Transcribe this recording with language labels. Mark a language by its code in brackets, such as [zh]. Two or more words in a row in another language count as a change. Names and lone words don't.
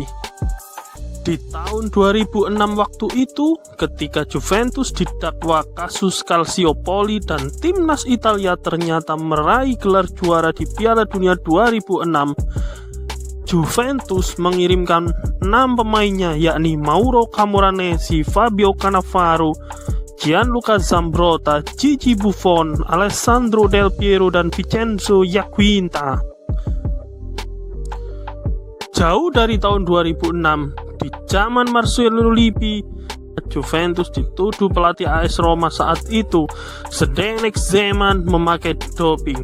[id] Di tahun 2006 waktu itu, ketika Juventus didakwa kasus Calciopoli dan timnas Italia ternyata meraih gelar juara di Piala Dunia 2006, Juventus mengirimkan 6 pemainnya, yakni Mauro Camoranesi, Fabio Cannavaro, Gianluca Zambrotta, Gigi Buffon, Alessandro Del Piero, dan Vincenzo Iaquinta. Jauh dari tahun 2006, di zaman Marcello Lippi, Juventus dituduh pelatih AS Roma saat itu, Zdeněk Zeman, memakai doping.